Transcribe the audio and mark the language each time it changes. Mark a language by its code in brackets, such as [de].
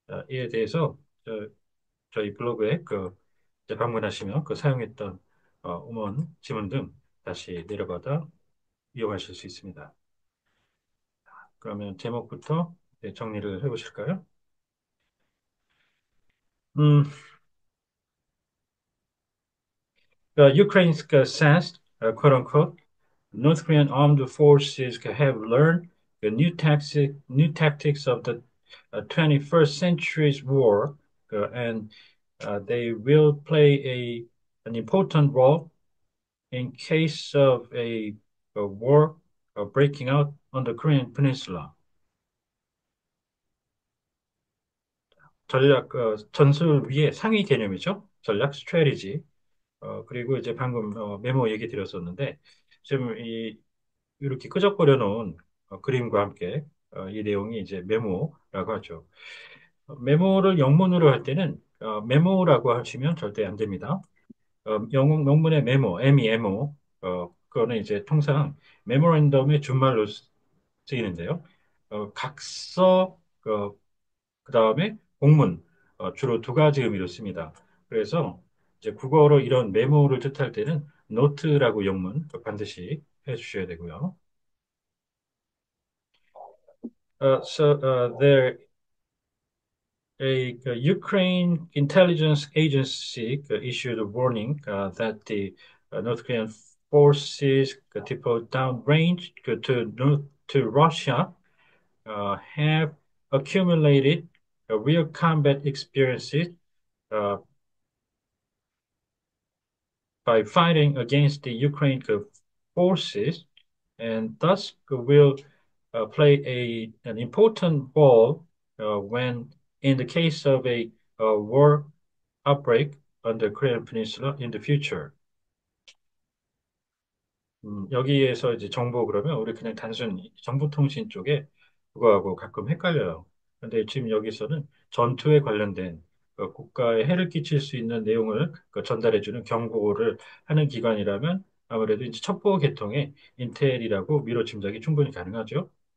[ko] 이에 대해서 저희 블로그에 이제 방문하시면 그 사용했던 음원, 지문 등 다시 내려받아 이용하실 수 있습니다. 그러면 제목부터 정리를 해보실까요? [en] 음, Ukraine says, quote unquote, North Korean armed forces have learned the new tactics of the 21st century's war, and they will play an important role in case of a war breaking out on the Korean Peninsula. [ko] 전략, 전술 위의 상위 개념이죠. 전략, 스트래티지. 그리고 이제 방금 메모 얘기 드렸었는데, 지금 이렇게 끄적거려 놓은 그림과 함께 이 내용이 이제 메모라고 하죠. 메모를 영문으로 할 때는 메모라고 하시면 절대 안 됩니다. 영문, 영문의 메모, MEMO, 그거는 이제 통상 메모랜덤의 준말로 쓰이는데요. 각서, 그 다음에 공문, 주로 두 가지 의미로 씁니다. 그래서 이제 국어로 이런 메모를 뜻할 때는 노트라고 영문 반드시 해주셔야 되고요. [en] There a Ukraine intelligence agency issued a warning that the North Korean forces deployed downrange to Russia have accumulated real combat experiences uh, by fighting against the Ukraine forces, and thus will play an important role when, in the case of a war outbreak on the Korean Peninsula in the future. [ko] 여기에서 이제 정보 그러면 우리 그냥 단순히 정보통신 쪽에 그거하고 가끔 헷갈려요. 근데 지금 여기서는 전투에 관련된 국가에 해를 끼칠 수 있는 내용을 전달해주는 경고를 하는 기관이라면 아무래도 이제 첩보 계통의 인텔이라고 미로 짐작이 충분히 가능하죠.